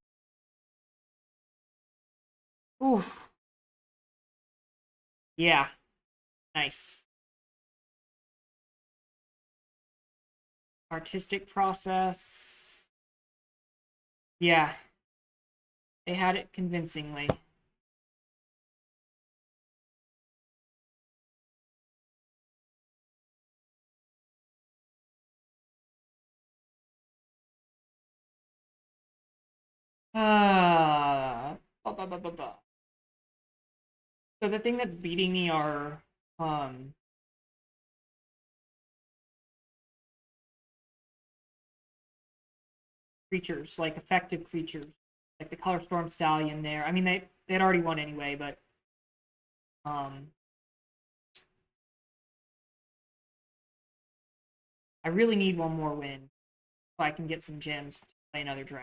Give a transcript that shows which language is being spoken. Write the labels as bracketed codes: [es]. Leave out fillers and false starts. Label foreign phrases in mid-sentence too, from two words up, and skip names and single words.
[en] Oof. Yeah. Nice. Artistic process. Yeah. They had it convincingly. Uh, ba, ba, ba, ba, ba. So the thing that's beating me are creatures, like effective creatures, like the Color Storm Stallion. There, I mean they'd already won anyway, but um, I really need one more win so I can get some gems to play another draft.